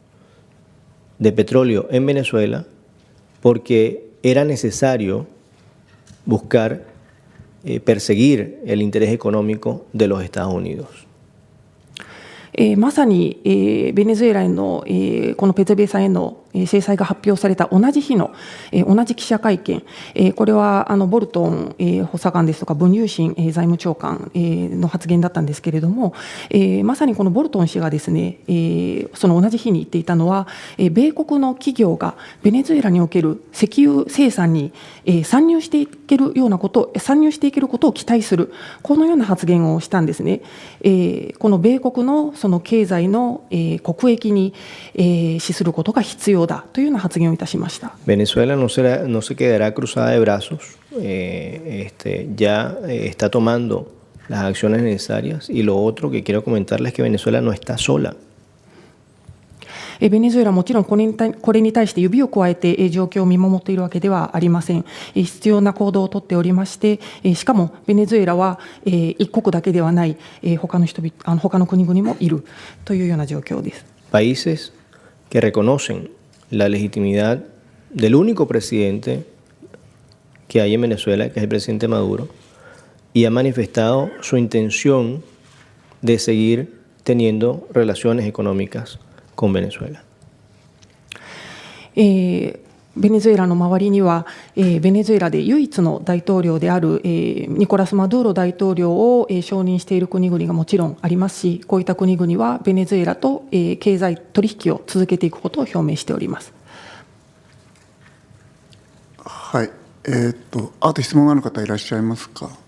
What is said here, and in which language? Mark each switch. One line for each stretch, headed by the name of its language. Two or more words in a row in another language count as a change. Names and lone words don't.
Spanish: de petróleo en Venezuela porque era necesario buscar perseguir el interés económico de los Estados Unidos.
Japanese: まさに、ベネズエラへの、このペデベサへの制裁が発表された同じ日の、同じ記者会見、これはボルトン、補佐官ですとかブン・ユーシン、財務長官、の発言だったんですけれども、まさにこのボルトン氏がですね、その同じ日に言っていたのは、米国の企業がベネズエラにおける石油生産に、参入していけることを期待する、このような発言をしたんですね。この米国のその経済の、国益に、資することが必要だというような発言をいたしました。
Spanish: Venezuela no se quedará cruzada de brazos, ya está tomando las acciones necesarias y lo otro que quiero comentarles es que Venezuela no está sola.
Japanese: ベネズエラはもちろんこれに対して指を加えて状況を見守っているわけではありません。必要な行動をとっておりまして、しかもベネズエラは一国だけではない他の国々もいるというような状況です。
Spanish: Países que reconocen la legitimidad del único presidente que hay en Venezuela, que es el presidente Maduro, y ha manifestado su intención de seguir teniendo relaciones económicas con Venezuela.
Japanese: ベネズエラの周りには、ベネズエラで唯一の大統領である、ニコラス・マドゥーロ大統領を、承認している国々がもちろんありますし、こういった国々はベネズエラと、経済取引を続けていくことを表明しております。はい、あと質問がある方いらっしゃいますか。